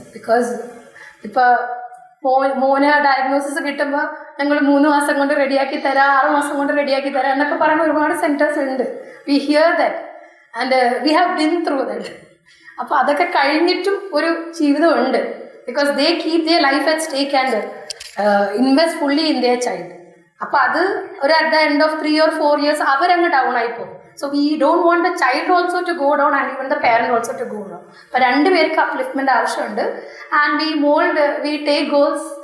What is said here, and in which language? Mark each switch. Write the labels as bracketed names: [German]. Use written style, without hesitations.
[Malayalam] Because ഇപ്പോൾ മോന് diagnosis കിട്ടുമ്പോൾ ഞങ്ങൾ 3 മാസം കൊണ്ട് റെഡിയാക്കി തരാം, 6 മാസം കൊണ്ട് റെഡിയാക്കി തരാം എന്നൊക്കെ പറയുന്ന ഒരുപാട് സെൻറ്റേഴ്സ് ഉണ്ട്. [English] We hear that and we have been through that. [Malayalam] അപ്പോൾ അതൊക്കെ കഴിഞ്ഞിട്ടും ഒരു ജീവിതമുണ്ട്. [English] Because they keep their life at stake and invest fully in their child. [Malayalam] അപ്പോൾ അത് ഒരു [English] at the end of 3 or 4 years [Malayalam] അവരങ്ങ് down ആയിപ്പോകും. [English] So we don't want the child also to go down and even the parent also to go down. [Malayalam] അപ്പോൾ 2 പേർക്ക് അപ്ലിഫ്റ്റ്മെൻ്റ് ആവശ്യമുണ്ട്. [English] And we take goals.